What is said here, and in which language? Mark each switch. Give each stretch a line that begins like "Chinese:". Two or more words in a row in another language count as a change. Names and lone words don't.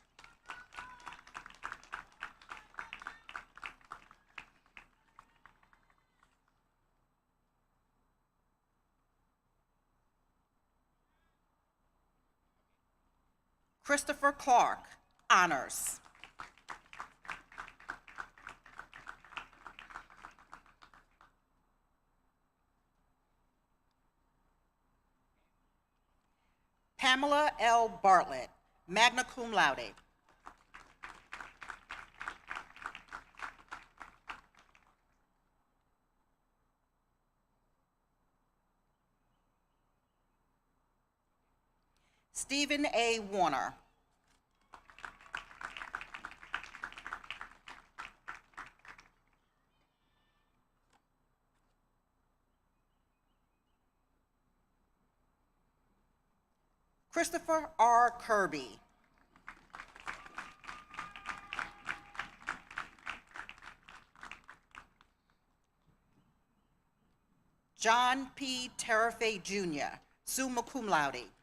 English: Christopher Clark, honors. Pamela L. Bartlett,
Latin: magna cum laude.
English: Stephen A. Warner. Christopher R. Kirby. John P.
Latin: Terafay Jr., summa cum laude.